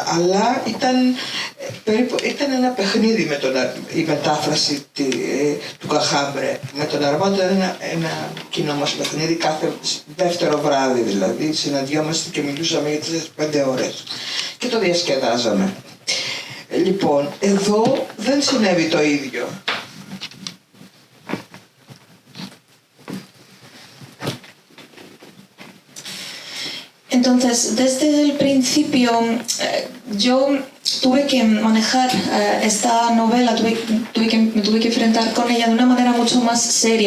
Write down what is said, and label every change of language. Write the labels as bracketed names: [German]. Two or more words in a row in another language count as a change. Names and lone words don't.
[Greek] Αλλά ήταν ένα παιχνίδι η μετάφραση του Καχάμπρε. Με τον Αρμάντο ήταν ένα κοινό μας παιχνίδι κάθε δεύτερο βράδυ, δηλαδή συναντιόμαστε και μιλούσαμε για τις 5 ώρες και το διασκεδάζαμε. Λοιπόν, εδώ δεν συνέβη το ίδιο. [Spanish] Entonces, desde el principio, yo tuve que manejar esta novela, me tuve que enfrentar con ella de una manera mucho más seria.